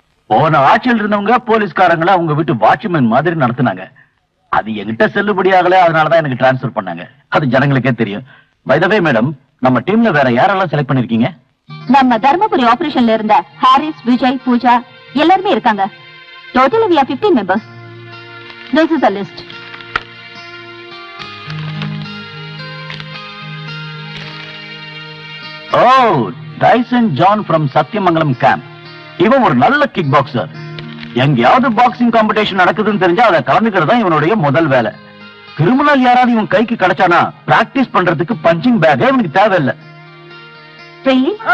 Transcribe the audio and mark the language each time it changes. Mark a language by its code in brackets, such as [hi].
[ta] போன ஆட்சியில் இருந்தவங்க போலீஸ்காரங்களை அவங்க வீட்டு வாட்ச்மேன் மாதிரி நடத்தினாங்க. அது என்கிட்ட செல்லுபடி ஆகல, அதனாலதான் எனக்கு டிரான்ஸ்ஃபர் பண்ணாங்க. அது ஜனங்களுக்கே தெரியும். [en] by the way madam, [ta] நம்ம டீம்ல வேற யாரெல்லாம் செலக்ட் பண்ணிருக்கீங்க? நம்ம தர்மபுரி ஆபரேஷன்ல இருந்த ஹாரிஸ், விஜய், பூஜா எல்லாருமே இருக்காங்க. [en] Totally we are 15 members. This is a list. Oh, Dyson John from Sathyamangalam camp. [ta] இவன் ஒரு நல்ல கிக் பாக்ஸர். எங்கேயாவது பாக்ஸிங் காம்படிஷன் நடக்குதுன்னு தெரிஞ்சா அதை கலந்துக்கிறது தான் இவனுடைய முதல் வேலை. கிரிமினல் யாராவது இவன் கைக்கு கிடைச்சானா பிராக்டிஸ் பண்றதுக்கு பஞ்சிங் பேக்கே இவனுக்கு தேவையில்லை. [en] Really?